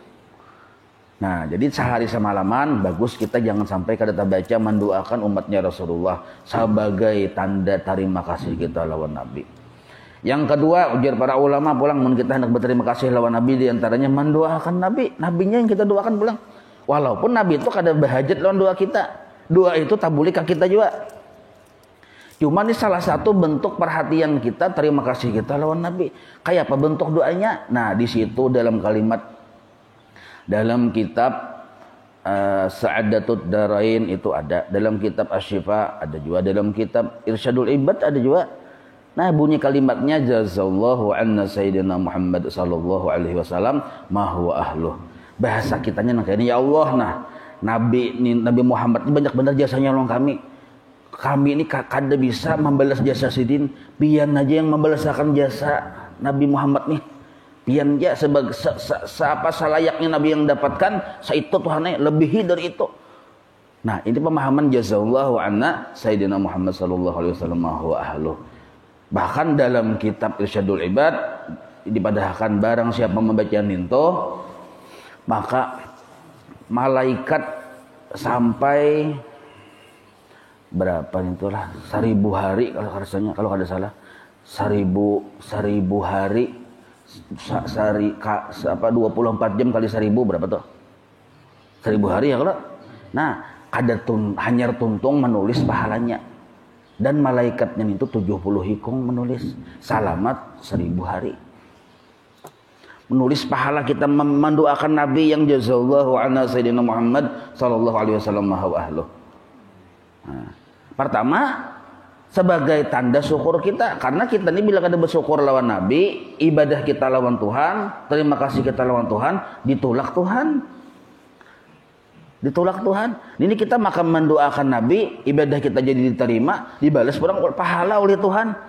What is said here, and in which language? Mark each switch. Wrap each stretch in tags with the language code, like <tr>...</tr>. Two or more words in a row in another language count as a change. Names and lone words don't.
<bjn>Nah, jadi sehari semalaman bagus kita jangan sampai kada baca mendoakan umatnya Rasulullah sebagai tanda terima kasih kita lawan Nabi. Yang kedua, ujar para ulama pulang kita hendak berterima kasih lawan Nabi di antaranya mendoakan Nabi. Nabinya yang kita doakan pulang. Walaupun Nabi itu kada berhajat lawan doa kita. Doa itu tabuli ke kita juga. Cuma ini salah satu bentuk perhatian kita, terima kasih kita lawan Nabi. Kayak apa bentuk doanya? Nah, di situ dalam kalimat dalam kitab Sa'adatud Darain itu ada, dalam kitab Asy-Syifa ada juga, dalam kitab Irsyadul Ibad ada juga. Nah, bunyi kalimatnya</bjn> <ar>جزى الله عنا سيدنا محمدا صلى الله عليه وسلم ما هو أهله.</ar> <bjn>Bahasa kitanya nang kene ya Allah, nah Nabi Muhammad ini banyak benar jasanya lawan kami. Kami ini kada bisa membalas jasa sidin, pian aja yang membalaskan jasa Nabi Muhammad nih. Pian aja sebagai apa salayaknya Nabi yang dapatkan, saitu Tuhannya lebihi dari itu. Nah, ini pemahaman</bjn> <ar>جزى الله عنا سيدنا محمدا صلى الله عليه وسلم ما هو أهله.</ar> <bjn>Bahkan dalam kitab Irsyadul Ibad dipadahkan barang siapa membaca ninto maka malaikat sampai berapa itulah 1000 hari kalau rasanya kalau ada salah 1000 hari 24 jam kali 1000 berapa tuh 1000 hari ya kalau. Nah ada hanyar tuntung menulis pahalanya. Dan malaikatnya itu 70 hikung menulis salamat 1000 hari. Menulis pahala kita mendoakan Nabi yang</bjn> <ar>جزى الله عنا سيدنا محمدا صلى الله عليه وسلم وأهله.</ar> <bjn>Nah, pertama sebagai tanda syukur kita, karena kita ini bila kada bersyukur lawan Nabi, ibadah kita lawan Tuhan, terima kasih kita lawan Tuhan, ditolak Tuhan. Ditolak Tuhan. Ini kita maka mendoakan Nabi, ibadah kita jadi diterima, dibalas orang pahala oleh Tuhan.</bjn>